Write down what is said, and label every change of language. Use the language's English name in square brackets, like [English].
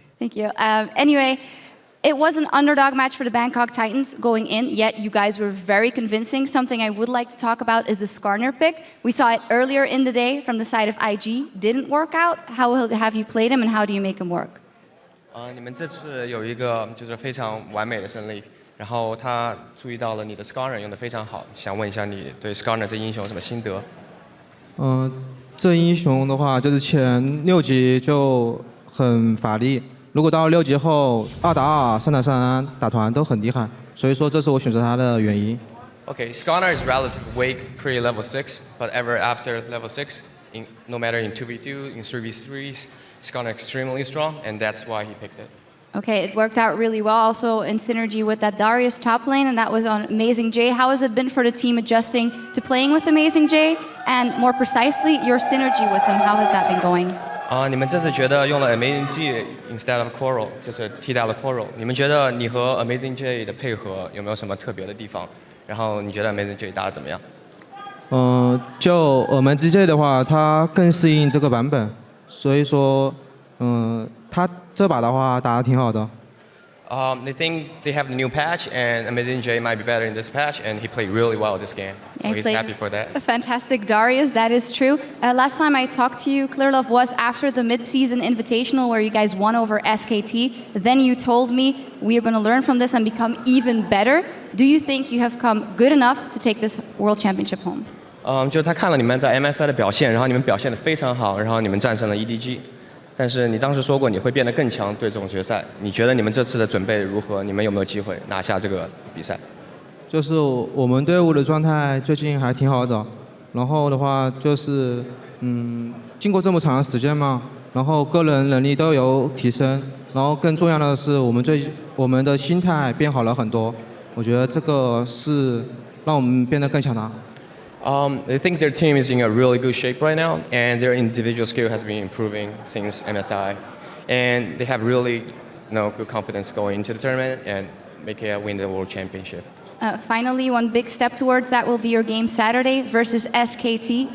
[English] Thank you. Anyway, it was an underdog match for the Bangkok Titans going in, yet you guys were very convincing. Something I would like to talk about is the Skarner pick. We saw it earlier in the day from the side of IG. Didn't work out. How have you played him and how do you make him work? [Chinese] 你们这次有一个就是非常完美的胜利，然后他注意到了你的 Skarner 用的非常好，想问一下你对 Skarner 这英雄有什么心得？这英雄的话，就是前6级就很法力，如果到6级后2打2、3打3打团都很厉害，所以说这是我选择他的原因。 [English] Okay, Skarner is relative weak pre level 6, but ever after level 6, no matter in 2v2, in 3v3s, Skarner extremely strong, and that's why he picked it. Okay, it worked out really well also in synergy with that Darius top lane, and that was on Amazing J. How has it been for the team adjusting to playing with Amazing J, and more precisely, your synergy with him? How has that been going? [Chinese] 你们这次觉得用了 Amazing J [English] instead of Coral， [Chinese] 就是替代了 Coral， 你们觉得你和 Amazing J 的配合有没有什么特别的地方？然后你觉得 Amazing J 打得怎么样？就我们 GJ 的话，它更适应这个版本，所以说，他这把的话打得挺好的。 [English] They think they have the new patch, and Amazing J might be better in this patch, and he played really well this game, so he's happy for that. A fantastic Darius, that is true. Last time I talked to you, Clearlove, was after the mid-season invitational where you guys won over SKT. Then you told me we are going to learn from this and become even better. Do you think you have come good enough to take this World Championship home? [Chinese] 就是他看了你们在 MSI 的表现，然后你们表现得非常好，然后你们战胜了 EDG。但是你当时说过你会变得更强，对这种决赛，你觉得你们这次的准备如何？你们有没有机会拿下这个比赛？就是我们队伍的状态最近还挺好的，然后的话就是经过这么长的时间嘛，然后个人能力都有提升，然后更重要的是我们的心态变好了很多，我觉得这个是让我们变得更强大。 [English] They think their team is in a really good shape right now, and their individual skill has been improving since MSI, and they have really, good confidence going into the tournament and win the World Championship. Finally, one big step towards that will be your game Saturday versus SKT.